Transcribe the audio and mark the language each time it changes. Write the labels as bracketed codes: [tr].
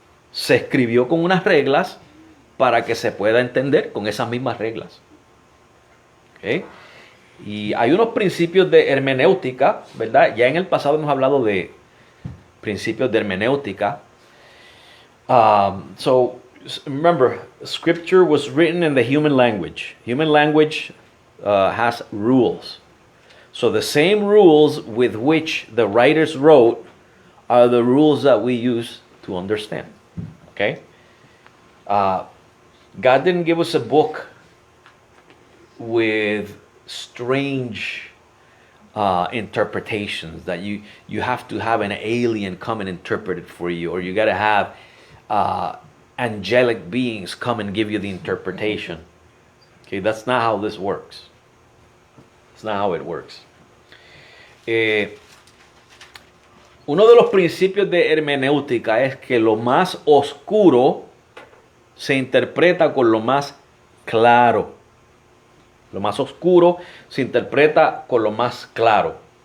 [es] Se escribió con unas reglas para que se pueda entender con esas mismas reglas. ¿Okay? Y hay unos principios de hermenéutica, ¿verdad? Ya en el pasado hemos hablado de principios de hermenéutica. [en] So remember, scripture was written in the human language. Human language has rules. So the same rules with which the writers wrote are the rules that we use to understand. Okay? God didn't give us a book with strange interpretations that you have to have an alien come and interpret it for you, or you got to have angelic beings come and give you the interpretation. Okay, that's not how this works. That's not how it works. [es] Uno de los principios de hermenéutica es que lo más oscuro se interpreta con lo más claro. Lo más oscuro se interpreta con lo más claro.